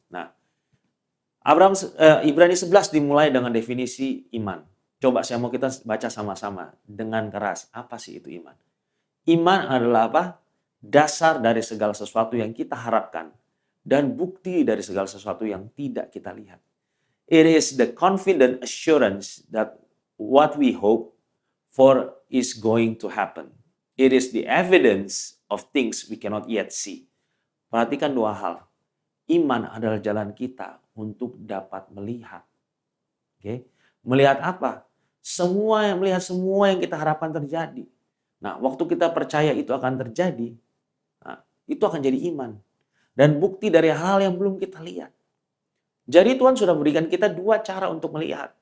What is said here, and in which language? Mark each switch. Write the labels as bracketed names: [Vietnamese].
[Indonesian] Nah, Ibrani 11 dimulai dengan definisi iman. Coba saya mau kita baca sama-sama dengan keras. Apa sih itu iman? Iman adalah apa? Dasar dari segala sesuatu yang kita harapkan dan bukti dari segala sesuatu yang tidak kita lihat. [English] It is the confident assurance that what we hope for is going to happen. It is the evidence of things we cannot yet see. [Indonesian] Perhatikan dua hal. Iman adalah jalan kita untuk dapat melihat. Oke? Melihat apa? Melihat semua yang kita harapkan terjadi. Nah, waktu kita percaya itu akan terjadi, nah, itu akan jadi iman. Dan bukti dari hal yang belum kita lihat. Jadi Tuhan sudah berikan kita dua cara untuk melihat.